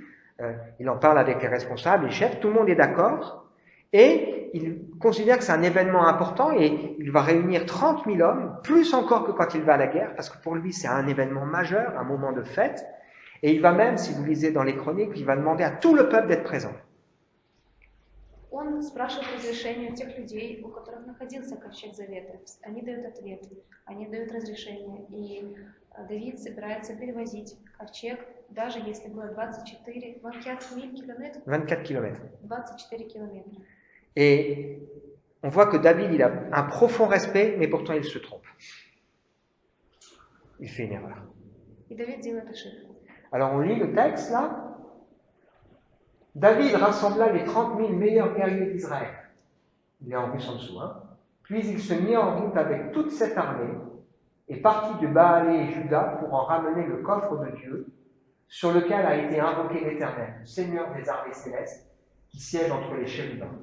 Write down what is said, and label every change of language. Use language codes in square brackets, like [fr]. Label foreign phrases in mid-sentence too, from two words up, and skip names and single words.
[fr] Il en parle avec les responsables, les chefs, tout le monde est d'accord, et il considère que c'est un événement important, et il va réunir 30 000 hommes, plus encore que quand il va à la guerre, parce que pour lui, c'est un événement majeur, un moment de fête. Et il va même, si vous lisez dans les chroniques, il va demander à tout le peuple d'être présent. [ru] Он спрашивает разрешение у тех людей, у которых находился ковчег Завета. Они дают ответ, они дают разрешение. И Давид собирается перевозить ковчег, даже если было 24 километров. 24 километров. 24 километра. [fr] Et on voit que David, il a un profond respect, mais pourtant il se trompe. Il fait une erreur. [ru] И Давид делает ошибку. [fr] Alors on lit le texte là. David rassembla les 30 000 meilleurs guerriers d'Israël. Il est en russe en dessous, hein. Puis il se mit en route avec toute cette armée et partit de Baalé et Juda pour en ramener le coffre de Dieu, sur lequel a été invoqué l'Éternel, le Seigneur des armées célestes, qui siège entre les chérubins.